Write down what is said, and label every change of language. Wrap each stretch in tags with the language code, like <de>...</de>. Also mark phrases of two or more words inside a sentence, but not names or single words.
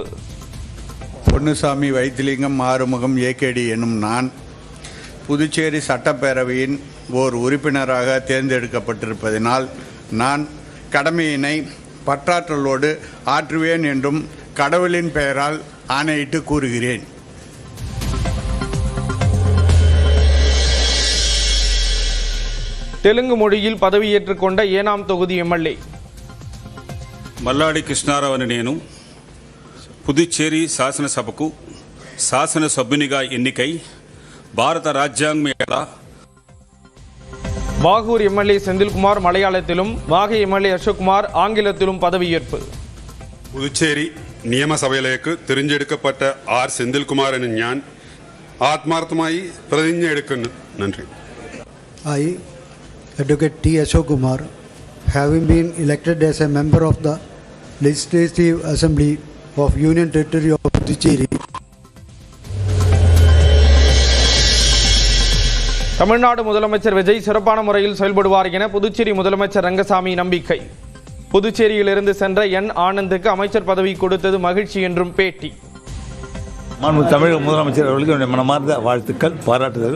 <ta>பொன்னுசாமி, வைத்திலிங்கம், ஆறுமுகம், ஏகேடி எனும் நான் புதுச்சேரி சட்டப்பேரவையின் ஓர் உறுப்பினராக தேர்ந்தெடுக்கப்பட்டிருப்பதனால் நான் கடமையினை பற்றாற்றலோடு ஆற்றுவேன் என்றும் கடவுளின் பெயரால் ஆணையிட்டு கூறுகிறேன். தெலுங்கு மொழியில் பதவியேற்றுக் கொண்ட ஏனாம் தொகுதி எம்எல்ஏ.</ta> <te>మల్లాడి కృష్ణారావు అని నేను పుదుచ్చేరి శాసనసభకు శాసనసభ్యునిగా ఎన్నికై భారత రాజ్యాంగం</te> <ta>வாகூர் எம்எல்ஏ செந்தில்குமார் மலையாளத்திலும் வாகை எம்எல்ஏ அசோக்குமார் ஆங்கிலத்திலும் பதவியேற்பு.</ta> <ml>புதுச்சேரி നിയമസഭയിലേക്ക് തിരഞ്ഞെടുക്കപ്പെട്ട ആർ സെന്തിൽകുമാർ എന്ന ഞാൻ ആത്മാർത്ഥമായി പ്രതിജ്ഞ എടുക്കുന്നു. നന്ദി.</ml> <en>I, Advocate T. Ashok Kumar, having been elected as a member of the Legislative Assembly of Union Territory of Puducherry.</en> <ta>தமிழ்நாடு முதலமைச்சர் விஜய் சிறப்பான முறையில் செயல்படுவார் என புதுச்சேரி முதலமைச்சர் ரங்கசாமி நம்பிக்கை. புதுச்சேரியிலிருந்து சென்ற என் ஆனந்துக்கு அமைச்சர் பதவி கொடுத்தது மகிழ்ச்சி என்றும் பேட்டி. தமிழக முதலமைச்சர் அவர்களுக்கு என்னுடைய மனமார்ந்த வாழ்த்துக்கள், பாராட்டுதல்.</ta>